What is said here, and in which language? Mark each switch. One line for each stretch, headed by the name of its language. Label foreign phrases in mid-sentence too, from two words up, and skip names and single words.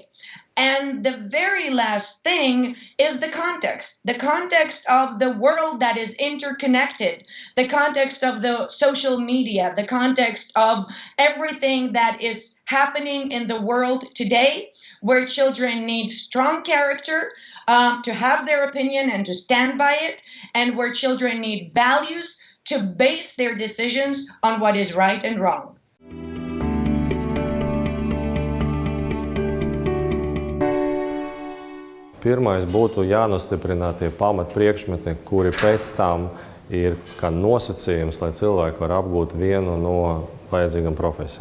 English: And the very last thing is the context of the world that is interconnected, the context of the social media, the context of everything that is happening in the world today, where children need strong character to have their opinion and to stand by it, and where children need values to base their decisions on what is right and wrong.
Latvian: Pirmais būtu jānostiprina tie pamatpriekšmeti, kuri pēc tam ir kā nosacījums, lai cilvēki var apgūt vienu no vajadzīgām profesijām.